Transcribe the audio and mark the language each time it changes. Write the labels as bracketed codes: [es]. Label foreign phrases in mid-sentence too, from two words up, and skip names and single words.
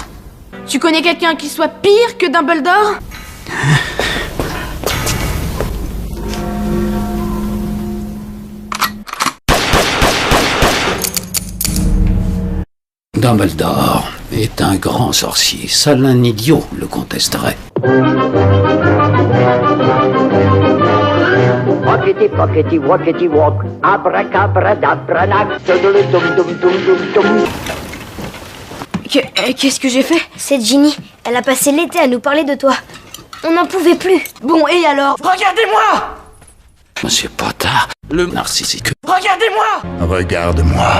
[fr] Tu connais quelqu'un qui soit pire que Dumbledore? Dumbledore est un grand sorcier. Seul un idiot le contesterait. Pockety, pockety, walkety, walk, abracabradabra, Qu'est-ce que j'ai fait? C'est Ginny. Elle a passé l'été à nous parler de toi. On n'en pouvait plus. Bon, et alors? Regardez-moi! Monsieur Potter, le narcissique. Regardez-moi! Regarde-moi.